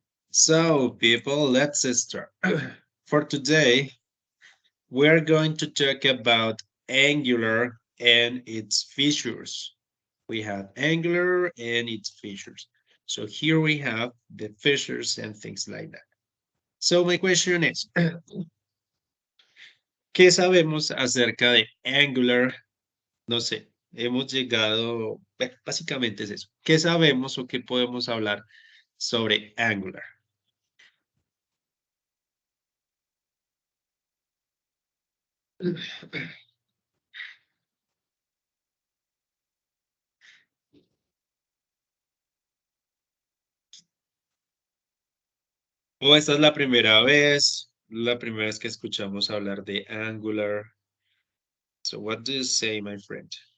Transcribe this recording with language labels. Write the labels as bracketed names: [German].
[English] So, people, let's start. For today, we're going to talk about Angular and its features. We have Angular and its features. So here we have the features and things like that. So my question is, [Spanish] ¿qué sabemos acerca de Angular? No sé, hemos llegado, bueno, básicamente es eso. ¿Qué sabemos o qué podemos hablar sobre Angular? ¿O esta es la primera vez que escuchamos hablar de Angular? [English] So what do you say, my friend?